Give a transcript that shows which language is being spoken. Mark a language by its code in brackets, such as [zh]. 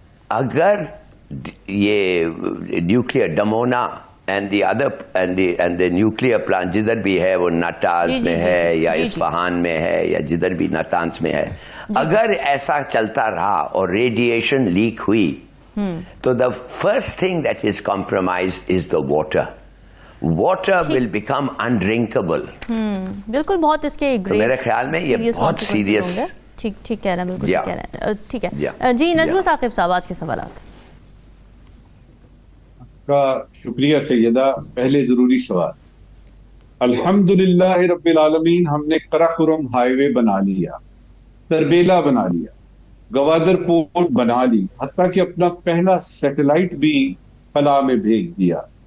[hi] अगर ये nuclear डमोना and the other and the nuclear plant जिधर भी है, वो नाटाज में है या इस्फहान में है या जिधर भी नातांज में है, अगर ऐसा चलता रहा और रेडिएशन लीक हुई, तो [en] the first thing that is compromised is the water. Water will become undrinkable. [hi] बिल्कुल, बहुत इसके तो मेरे ख्याल में ये बहुत सीरियस. ठीक कह रहे हैं, बिल्कुल ठीक कह रहे हैं. ठीक है जी. नजमुल साकिब साहब, आज के सवालात. का शुक्रिया सैयदा. पहले जरूरी सवाल, अल्हम्दुलिल्लाह रब्बिल आलमीन, हमने कराकोरम हाईवे बना लिया, तरबेला बना लिया, गवादर पोर्ट बना ली, हत्ता कि अपना पहला सैटेलाइट भी खला में भेज दिया.